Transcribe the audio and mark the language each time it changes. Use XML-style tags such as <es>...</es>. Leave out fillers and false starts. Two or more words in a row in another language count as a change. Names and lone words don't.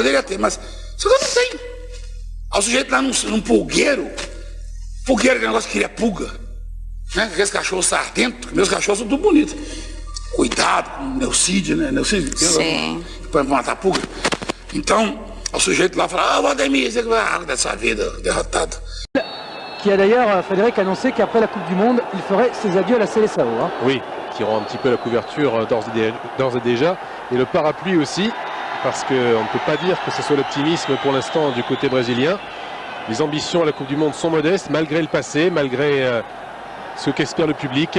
<pt>Poderia ter, mas só que eu não tenho. Aí o sujeito lá num pulgueiro, que negócio que queria pulga, né? Aqueles cachorros sardentos, meus cachorros são tudo bonitos. Cuidado com o Neucídio, né? Neucídio, Sim. Para matar pulga. Então, o sujeito lá fala, ah, Valdemir, você vai dessa vida, derrotado.</pt> <fr>Qui a d'ailleurs, Frédéric, annoncé qu'après la Coupe du Monde, il ferait ses adieux à la Seleção. Hein. Oui, qui rend un petit peu la couverture d'ores et déjà, et le parapluie aussi. Parce qu'on ne peut pas dire que ce soit l'optimisme pour l'instant du côté brésilien. Les ambitions à la Coupe du Monde sont modestes, malgré le passé, malgré ce qu'espère le public.</fr>